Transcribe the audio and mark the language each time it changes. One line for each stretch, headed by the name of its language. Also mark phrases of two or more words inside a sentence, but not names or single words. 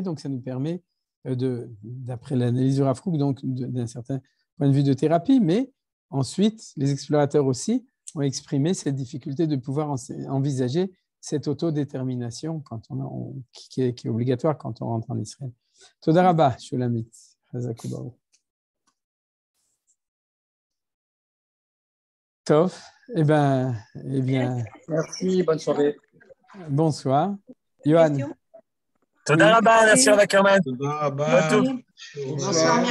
French: Donc, ça nous permet, d'après l'analyse du Rav Kook, donc d'un certain point de vue de thérapie, mais ensuite, les explorateurs aussi ont exprimé cette difficulté de pouvoir envisager cette autodétermination qui est obligatoire quand on rentre en Israël.
Hebrew: תודה רבה, Shulamit. Tov,
French: eh bien. Merci, bonne soirée. Bonsoir. Yohan.
Hebrew: תודה רבה,
French: merci à Ackerman.
Hebrew: תודה רבה.
French: Bonsoir, merci.